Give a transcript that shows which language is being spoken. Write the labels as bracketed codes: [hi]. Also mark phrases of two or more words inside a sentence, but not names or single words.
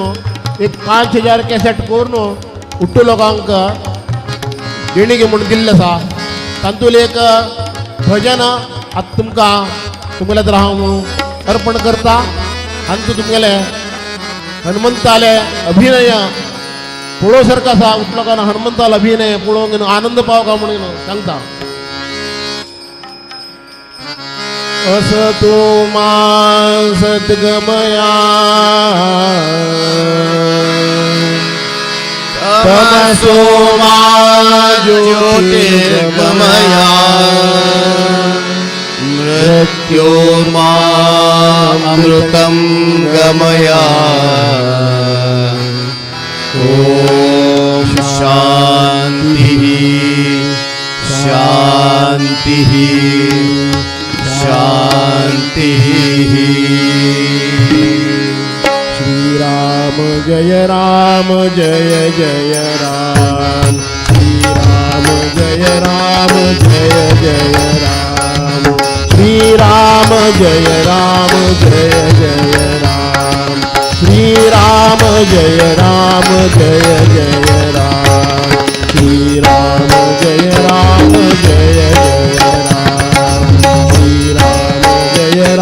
[kok] एक 5000 कॅसेट करून उट्टू लोकांक देणगी म्हणून दिल्लें आसा तातूंत एक भजन आतां तुमकां तर हांव अर्पण करता आनी तूं तुमगेले हनुमंताले अभिनय पळोवं सारको आसा उठलोकान हनुमंतालो अभिनय पळोवंक घेवन आनंद पावका म्हणून सांगता [sa] असतो मा सद्गमया तमसो मा ज्योतिर्गमया मृत्योर्मामृतं गमया ॐ शान्तिः शान्तिः शान्तिः श्रीराम जय जय जय राम श्रीराम जय जय जय राम श्रीराम जय जय जय राम श्रीराम जय जय जय राम श्रीराम जय जय जय राम श्रीराम जय